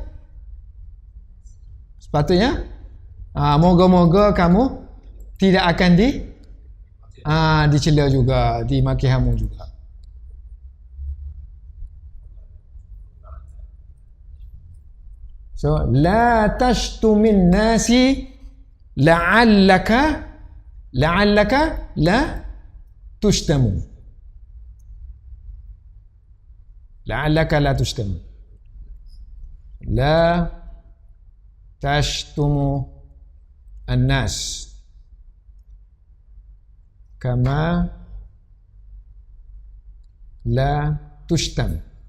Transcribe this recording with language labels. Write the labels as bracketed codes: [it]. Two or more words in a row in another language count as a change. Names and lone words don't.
[ms] Sepatutnya moga-moga kamu tidak akan dicela juga, dimaki hamu juga. [ar] So لا تشتم الناس لعلك لا تشتم. لعلك لا تشتم. لا تشتم الناس كما لا تشتم.